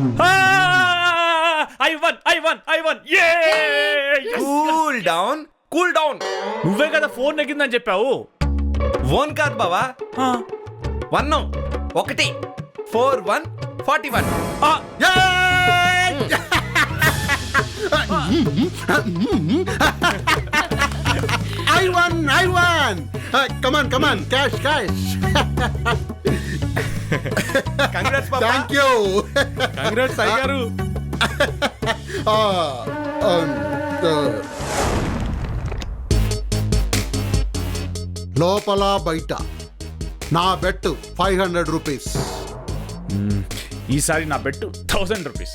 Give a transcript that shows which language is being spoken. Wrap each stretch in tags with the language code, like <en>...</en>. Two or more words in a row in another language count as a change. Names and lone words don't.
<en>I won. Yes! Cool down.</en> <te>నువ్వే కదా ఫోన్ నెగ్గిందని చెప్పావు. One కాదు బావా. 1 1 4 1 41.</te> <en>I won. Come on. Cash. Congrats papa. Thank you.</en> <te>కంగ్రాట్స్ అయ్యారు. లోపల బయట నా బెట్ 500 రూపీస్. ఈసారి నా బెట్టు 1000 రూపీస్.</te>